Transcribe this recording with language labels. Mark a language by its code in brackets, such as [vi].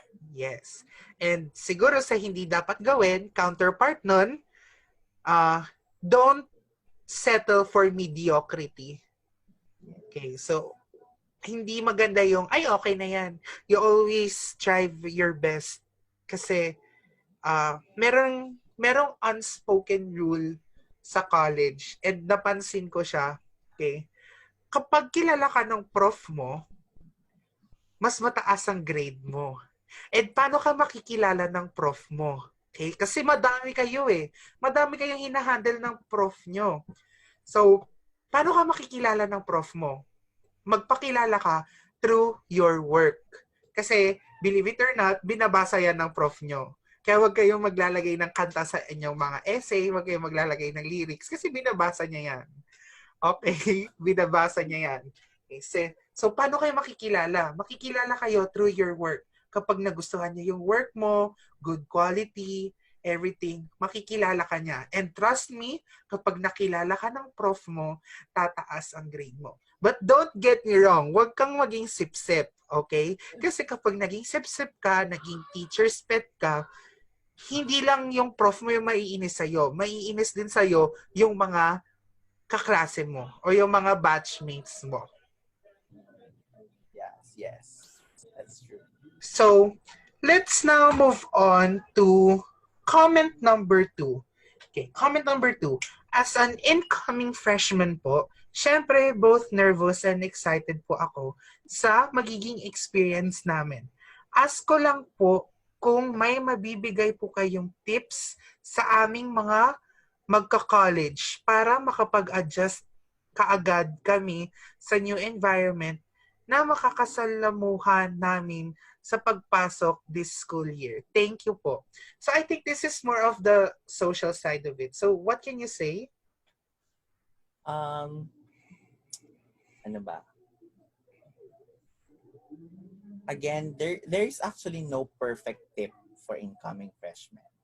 [tl] Yes. And siguro sa hindi dapat gawin, counterpart nun, [en] don't settle for mediocrity. [tl] Okay, so hindi maganda yung, ay okay na yan. [en] You always strive your best. [tl] Kasi merong unspoken rule sa college, and napansin ko siya, okay, kapag kilala ka ng prof mo, mas mataas ang grade mo. And paano ka makikilala ng prof mo? Okay? Kasi madami kayo Madami kayong hinahandle ng prof nyo. So, paano ka makikilala ng prof mo? Magpakilala ka through your work. Kasi, believe it or not, binabasa yan ng prof nyo. Kaya huwag kayong maglalagay ng kanta sa inyong mga essay, huwag kayong maglalagay ng lyrics, kasi binabasa niya yan. Okay? Binabasa niya yan. Okay. So, paano kayo makikilala? Makikilala kayo through your work. Kapag nagustuhan niyo yung work mo, good quality, everything, makikilala ka niya. [en] And trust me, [tl] kapag nakilala ka ng prof mo, tataas ang grade mo. [en] But don't get me wrong, [tl] huwag kang maging sip-sip, okay? Kasi kapag naging sip-sip ka, naging teacher's pet ka, hindi lang yung prof mo yung maiinis sa'yo. Maiinis din sa'yo yung mga kaklase mo o yung mga batchmates mo. [en] Yes. That's true. So, let's now move on to comment number 2. Okay, comment number 2. As an incoming freshman [tl] po, syempre both nervous and excited po ako sa magiging experience namin. Ask ko lang po kung may mabibigay po kayong tips sa aming mga magka-college para makapag-adjust kaagad kami sa new environment na makakasalamuhan namin sa pagpasok this school year. [en] Thank you po. So I think this is more of the social side of it. So what can you say? [tl] Ano ba? [en] Again, there's actually no perfect tip for incoming freshmen.